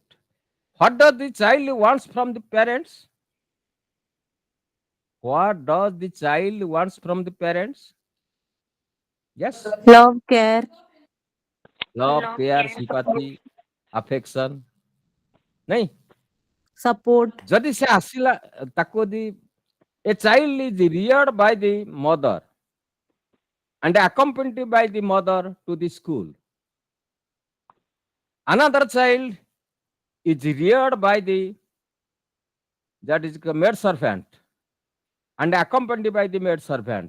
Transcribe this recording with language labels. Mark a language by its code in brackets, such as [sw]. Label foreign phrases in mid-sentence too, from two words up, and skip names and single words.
[en] What does the child wants from the parents? What does the child wants from the parents? Yes. Love, care, Love, care, sympathy, affection. [hi] नहीं [en] support. [or] ଯଦି ସେ ଆସିଲା ତାକୁ ଦି [en] a child is reared by the mother and accompanied by the mother to the school. Another child is reared by the that is a maid servant and accompanied by the maid servant.